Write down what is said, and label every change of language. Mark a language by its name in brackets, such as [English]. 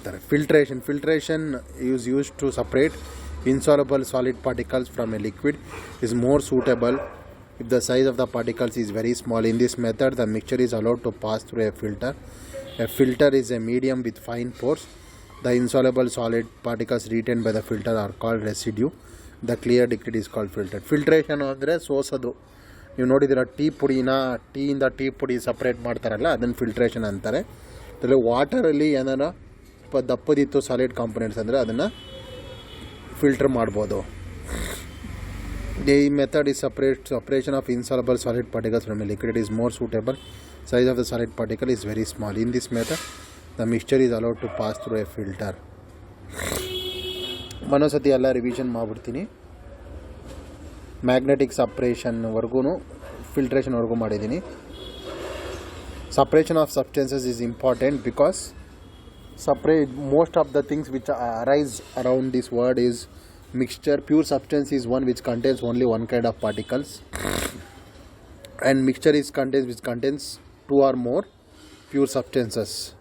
[English] Filtration is used to separate insoluble solid particles from a liquid is more suitable if the size of the particles is very small. In this method, the mixture is allowed to pass through a filter. A filter is a medium with fine pores. The insoluble solid particles retained by the filter are called residue. The clear liquid is called filtered. [Kannada] Filtration ಅಂದರೆ ಸೋಸೋದು. ನೀವು ನೋಡಿದ್ದೀರ ಟೀಯಿಂದ tea ಪುಡಿ separate ಮಾಡ್ತಾರಲ್ಲ ಅದನ್ನು filtration ಅಂತಾರೆ. ಅದರಲ್ಲಿ ವಾಟರಲ್ಲಿ ಏನಾರ ದಪ್ಪದಿತ್ತು solid components ಅಂದರೆ ಅದನ್ನು ಫಿಲ್ಟರ್ ಮಾಡ್ಬೋದು. [English] The method is separation of insoluble solid particles from a liquid is more suitable. Size of the solid particle is very small. In this method, the mixture is allowed to pass through a filter. [Kannada] ಮನೋಸತಿ ಎಲ್ಲ revision ಮಾಡಿಬಿಡ್ತೀನಿ. Magnetic ಸಪ್ರೇಷನ್ವರೆಗೂ ಫಿಲ್ಟ್ರೇಷನ್ವರೆಗೂ ಮಾಡಿದ್ದೀನಿ. [English] Separation of substances is important because most of the things which arise around this word is mixture. Pure substance is one which contains only one kind of particles, and mixture is which contains two or more pure substances.